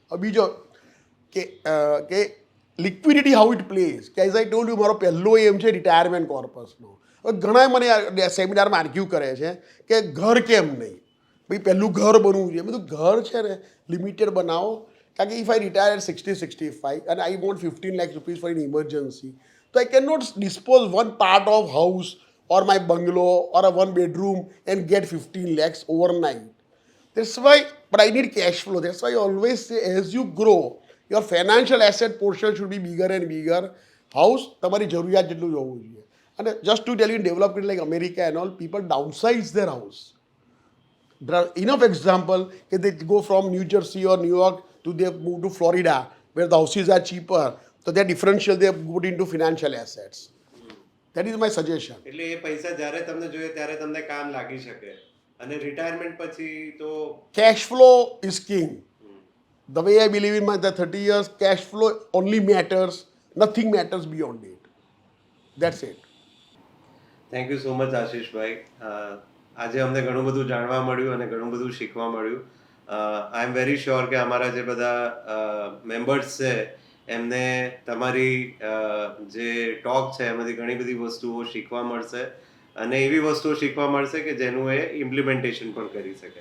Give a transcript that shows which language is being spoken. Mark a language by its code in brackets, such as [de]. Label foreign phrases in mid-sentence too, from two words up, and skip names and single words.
[gu] બીજો કે [en] liquidity how it plays, [gu] કે [en] as I told you, [gu] મારો પહેલો એમ છે [en] retirement corpusનો. [gu] હવે ઘણા મને સેમિનારમાં આર્ગ્યુ કરે છે કે ઘર કેમ નહીં, ભાઈ પહેલું ઘર બનવું જોઈએ. બધું ઘર છે ને લિમિટેડ બનાવો, કારણ કે [en] if I retire at 60-65 and I want 15 lakh rupees for an emergency, so I cannot dispose one part of house or my bungalow or a 1 bedroom and get 15 lakhs overnight. That's why, but I need cash flow. That's why I always say, as you grow, your financial asset portion should be bigger and bigger. [gu] House તમારી જરૂરિયાત જેટલું જ હોવું જોઈએ. [en] અને just to tell you, in developed countries like America and all, people downsize their house. There are enough example that they go from New Jersey or New York to they move to Florida, where the houses are cheaper. So their differential they put into financial assets. That is my suggestion. [gu] એટલે એ પૈસા જ્યારે તમને જોઈએ ત્યારે તમને કામ લાગી શકે. અને રિટાયરમેન્ટ પછી તો [en] cash flow is king. The way I believe in my 30 years, cash flow only matters. Nothing matters beyond it. That's it. Thank you so much આશીષભાઈ. [gu] આજે અમને ઘણું બધું જાણવા મળ્યું અને ઘણું બધું શીખવા મળ્યું. [en] I am very sure [gu] કે અમારા જે બધા મેમ્બર્સ છે એમને તમારી જે ટોક છે એમાંથી ઘણી બધી વસ્તુઓ શીખવા મળશે અને એવી વસ્તુઓ શીખવા મળશે કે જેનું એ ઇમ્પ્લિમેન્ટેશન પણ કરી શકે.